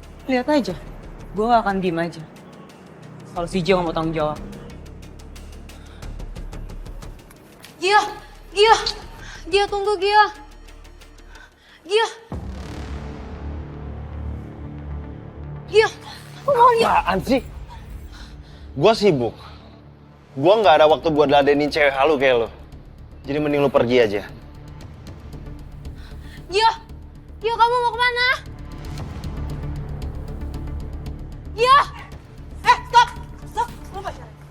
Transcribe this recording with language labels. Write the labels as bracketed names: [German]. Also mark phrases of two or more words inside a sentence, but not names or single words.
[Indonesian] Lihat aja, gue gak akan diem aja. Kalau si Jo gak mau tanggung jawab. Gia, Gia, Gia tunggu Gia. Gia. Gia, aku mau lihat. Apaan sih? Gua sibuk. Gua nggak ada waktu buat ladenin cewek halu kayak lo. Jadi mending lo pergi aja. Gia, Gia kamu mau kemana? Gia. [English] Stop, stop, [Indonesian] lo pacaran.